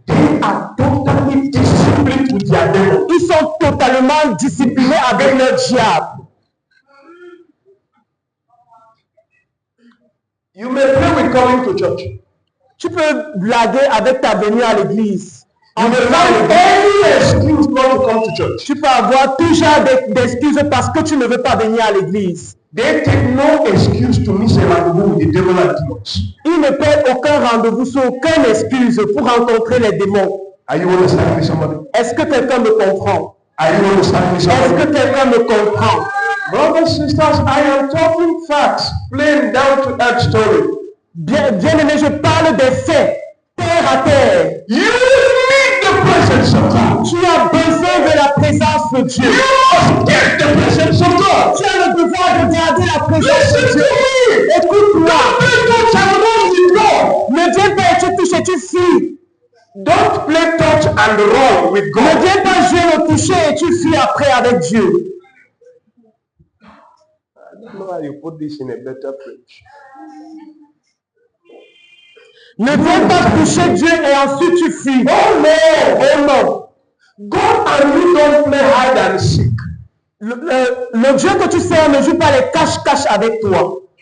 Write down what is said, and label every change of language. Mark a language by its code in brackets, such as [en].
[en] They are totally disciplined with their demons. [fr] ils sont totalement disciplinés avec leur diable. [en] You may play with coming to church. [fr] Tu peux blaguer avec ta venue à l'église. [en] You may find any excuse not to come to church. [fr] Tu peux avoir toujours d'excuses parce que tu ne veux pas venir à l'église. [en] They take no excuse to miss a rendezvous with the devil and demons. [fr] Ils ne paient aucun rendez-vous, sur aucune excuse pour rencontrer les démons. [en] Are you understanding me, somebody? [fr] Est-ce que quelqu'un me comprend? [en] Are you understanding me, [fr] Est-ce [en] somebody? [fr] que quelqu'un me comprend? [en] Brothers, sisters, I am talking facts, plain down to earth story. [fr] Bien-aimé, je parle des faits, terre à terre. [en] You need the presence of God. [fr] Tu as besoin de la présence de Dieu. [en] You must get the presence of God. [fr] Tu as le devoir de garder la présence de [en] Listen [fr] Dieu. [en] to me. [fr] Écoute-moi. [en] Don't play touch and run with God. [fr] Ne viens pas, tu touches et tu fuis. [en] Don't play touch and run with [fr] Ne [en] God. [fr] viens pas jouer au toucher et tu fuis après avec Dieu. [en] I don't know how you put this in a better place. [fr] Ne viens pas toucher Dieu et ensuite tu fuis. [en] Oh no! [fr] Oh non. [en] God and you don't play hide and seek. [fr] Le Dieu que tu sers ne joue pas les cache-cache avec toi.